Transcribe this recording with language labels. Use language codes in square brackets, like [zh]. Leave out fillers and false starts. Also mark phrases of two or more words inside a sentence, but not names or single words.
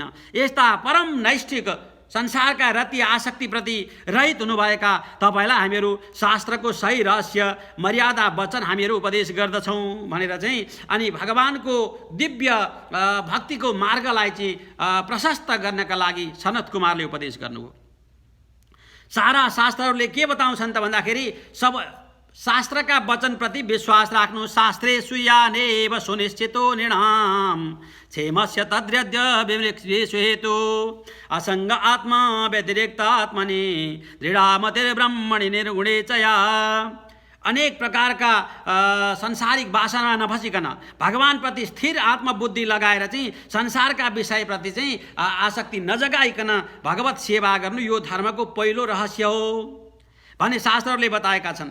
[ne] यस्ता परम नैष्ठिक संसारका रति आसक्तिप्रति रहित हुनुभएका तपाईँलाई हामीहरू शास्त्रको सही रहस्य मर्यादा वचन हामीहरू उपदेश गर्दछौँ भनेर चाहिँ अनि भगवानको दिव्य भक्तिको मार्गलाई चाहिँ प्रशस्त गर्नका लागि सनत कुमारले उपदेश गर्नुभयो। सारा शास्त्रहरूले के बताउँछन् त भन्दाखेरि सब शास्त्रका वचनप्रति विश्वास राख्नु, [sa] शास्त्रेषु यानेव सुनिश्चितो निर्णाम क्षेमस्य तद्यद्य विमृक्षेषु हेतु असङ्ग आत्मा व्यतिरिक्त आत्मनि दृढामतिर्ब्रह्मणि निर्गुणे च या। [ne] अनेक प्रकारका संसारिक वासना नफसिकन भगवानप्रति स्थिर आत्मबुद्धि लगाएर चाहिँ संसारका विषयप्रति चाहिँ आसक्ति नजगाइकन भगवत सेवा गर्नु यो धर्मको पहिलो रहस्य हो भने शास्त्रहरूले बताएका छन्।